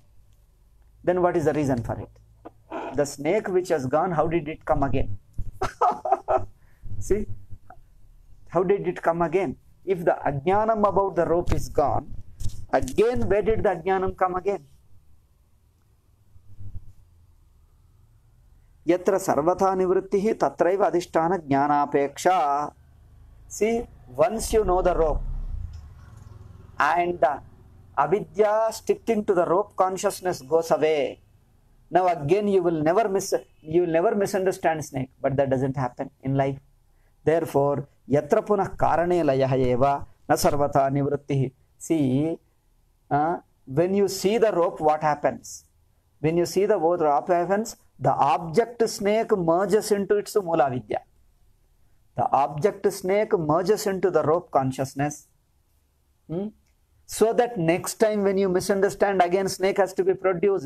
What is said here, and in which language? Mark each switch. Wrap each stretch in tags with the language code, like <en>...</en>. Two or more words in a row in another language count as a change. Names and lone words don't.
<en>Then what is the reason for it? The snake which has gone, how did it come again? See? How did it come again? If the ajnanam about the rope is gone, again where did the ajnanam come again?</en> <sa>Yatra sarvatha nivrittihi tatraiva adhisthana jnanapeksha.</sa> <en>See, once you know the rope and the avidya sticking to the rope consciousness goes away, now again you will never misunderstand snake, but that doesn't happen in life. Therefore,</en> <sa>yatra punah karane layah eva na sarvatha nivrittihi.</sa> <en>See, when you see the rope, what happens? When you see the rope, what happens? The object snake merges into its</en> <sa>mula vidya.</sa> <en>The object snake merges into the rope consciousness. So that next time when you misunderstand, again snake has to be produced.</en>